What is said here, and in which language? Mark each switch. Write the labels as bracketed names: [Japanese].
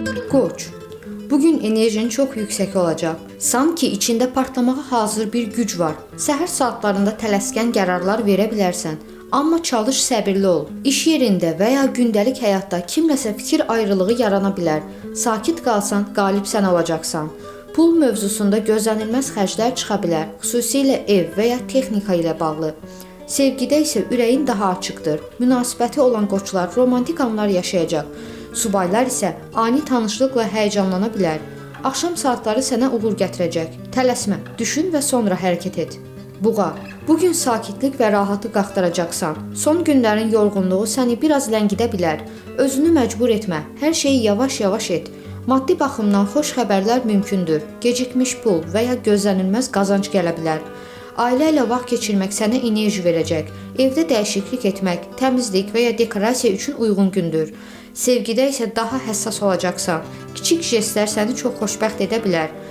[Turkish] Koç, bugün enerjin çok yüksek olacak. Sanki içinde patlamağa hazır bir güc var. [Azerbaijani] Səhər saatlarında tələskən qərarlar verə bilərsən. Amma çalış, səbirli ol. İş yerində və ya gündəlik həyatda kimləsə fikir ayrılığı yarana bilər. Sakit qalsan, qalib sən olacaqsan. Pul mövzusunda gözlənilməz xərclər çıxa bilər, xüsusilə ev və ya texnika ilə bağlı. Sevgidə isə ürəyin daha açıqdır. Münasibəti olan qoçlar romantik anlar yaşayacaq. Subaylar isə ani tanışlıqla həyəcanlana bilər. Axşam saatları sənə uğur gətirəcək. Tələsmə, düşün və sonra hərəkət et. Buğa, bugün sakitlik və rahatı qaxtaracaqsan. Son günlərin yorğunluğu səni biraz ləngidə bilər. Özünü məcbur etmə, hər şeyi yavaş-yavaş et. Maddi baxımdan xoş xəbərlər mümkündür. Gecikmiş pul və ya gözlənilməz qazanc gələ bilər. Ailə ilə vaxt keçirmək sənə enerji verəcək. Evdə dəyişiklik etmək, təmizlik və ya dekorasiya üçün uyğun gündür. Sevgidə isə daha həssas olacaqsan. Kiçik jestlər səni çox xoşbəxt edə bilər.